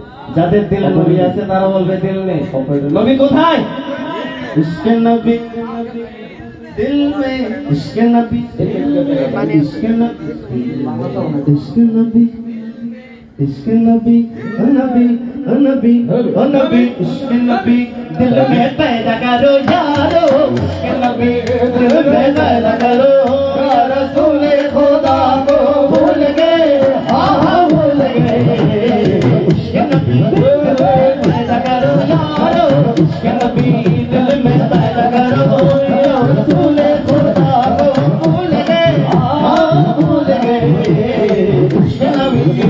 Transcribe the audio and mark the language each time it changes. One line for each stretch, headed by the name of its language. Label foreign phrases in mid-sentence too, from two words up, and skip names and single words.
Bangla: যাদের দিলে নবী আছে তারা বলবে দিল নেই। নবী কোথায়?
Hindi: इश्क़े नबी दिल में, इश्क़े नबी इश्क़े नबी इश्क़े नबी इश्क़ नबी नबी नबी नबी इश्क़ नबी दिल में पैदा करो यारो इश्क़ नबी दिल में पैदा करो रसूल खुदा को भूल गए हाँ हाँ भूल गए इश्क़ नबी दिल में पैदा करो यारो इश्क़ नबी दिल में पैदा करो रसूल खुदा को भूल गए हाँ भूल गए इश्क़ नबी